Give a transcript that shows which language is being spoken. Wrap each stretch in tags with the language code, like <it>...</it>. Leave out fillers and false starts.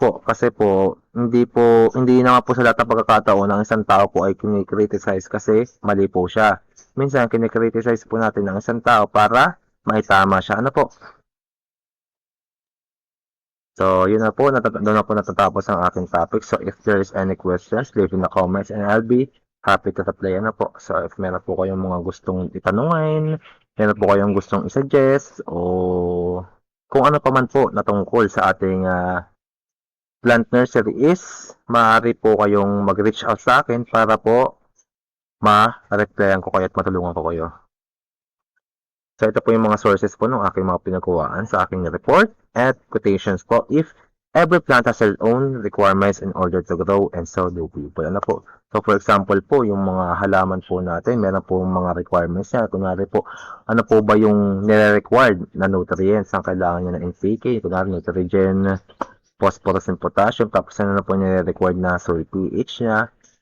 <tl>Kasi po, hindi naman po sa lahat ng pagkakataon ng isang tao po ay kinikriticize kasi mali po siya. Minsan, kinikriticize po natin ng isang tao para maitama siya. So, yun na po. Doon na po natatapos ang aking topic.</tl> <en>So, if there is any questions, leave in the comments and I'll be happy to reply</en> <tl>ano po. So, if meron po kayong mga gustong itanungin, meron po kayong gustong i-suggest, o kung ano pa man po na tungkol sa ating plant nursery is, maaari po kayong mag-reach out sa akin para po ma-replyan ko kayo at matulungan ko kayo. So, ito po yung mga sources po ng aking mga pinagkuhaan sa aking report at quotations po.</tl> <en>If every plant has its own requirements in order to grow, and so do people.</en> <tl>Ano po? So,</tl> <en>for example</en> <tl>po, yung mga halaman po natin, meron po mga requirements niya. Kunwari po, ano po ba yung nire-required na nutrients ang kailangan niya na NPK? Kunwari, nitrogen, phosphorus, and potassium. Tapos, ano na po nire-required na soil pH niya?</tl>